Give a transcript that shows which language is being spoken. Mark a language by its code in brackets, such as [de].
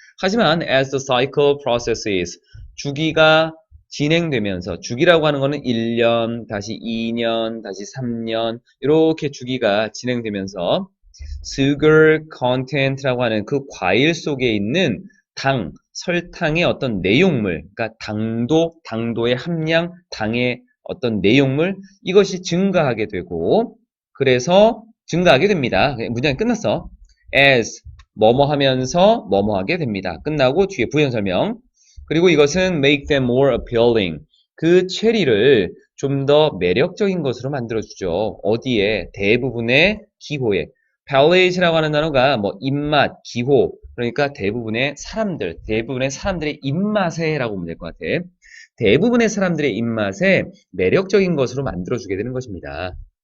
[ko] 하지만 [en] as the cycle processes [ko] 주기가 진행되면서 주기라고 하는 거는 1년, 다시 2년, 다시 3년 이렇게 주기가 진행되면서 [en] sugar content [ko] 라고 하는 그 과일 속에 있는 당, 설탕의 어떤 내용물, 그러니까 당도의 함량, 당의 어떤 내용물 이것이 증가하게 되고 그래서 증가하게 됩니다. 문장이 끝났어. [en] as [ko] 뭐뭐 하면서 뭐뭐 하게 됩니다. 끝나고 뒤에 부연 설명. 그리고 이것은 [en] make them more appealing. [ko] 그 체리를 좀 더 매력적인 것으로 만들어주죠. 어디에? 대부분의 기호에. palate라고 하는 단어가 뭐 입맛, 기호. 그러니까 대부분의 사람들의 입맛에라고 보면 될 것 같아. 대부분의 사람들의 입맛에 매력적인 것으로 만들어주게 되는 것입니다.